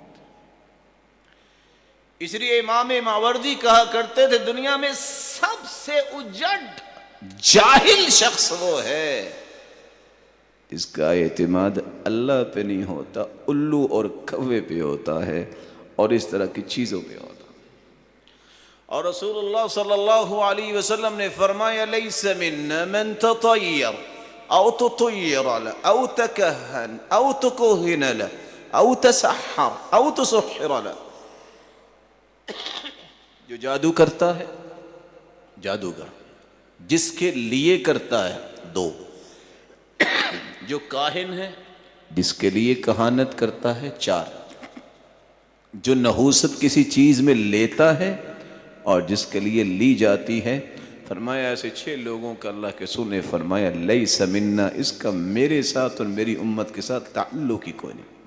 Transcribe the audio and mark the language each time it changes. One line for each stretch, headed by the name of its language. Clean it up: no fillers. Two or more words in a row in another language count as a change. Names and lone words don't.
Urdu: اس لیے امام ماوردی کہا کرتے تھے دنیا میں سب سے اجڑ جاہل شخص وہ ہے اس کا اعتماد اللہ پہ نہیں ہوتا، الو اور کوے پہ ہوتا ہے اور اس طرح کی چیزوں پہ ہوتا ہے۔ اور رسول اللہ صلی اللہ علیہ وسلم نے فرمایا
Arabic: لیس منا من تطیر او تطیر له او تکہن او تکہن له او تسحر او تسحر له۔
Urdu: جو جادو کرتا ہے، جادوگر جس کے لیے کرتا ہے، دو۔ جو کاہن ہے، جس کے لیے کہانت کرتا ہے، چار۔ جو نحوست کسی چیز میں لیتا ہے اور جس کے لیے لی جاتی ہے، فرمایا ایسے 6 لوگوں کا اللہ کے رسول نے فرمایا
Arabic: لیس منا،
Urdu: اس کا میرے ساتھ اور میری امت کے ساتھ تعلق ہی کوئی نہیں۔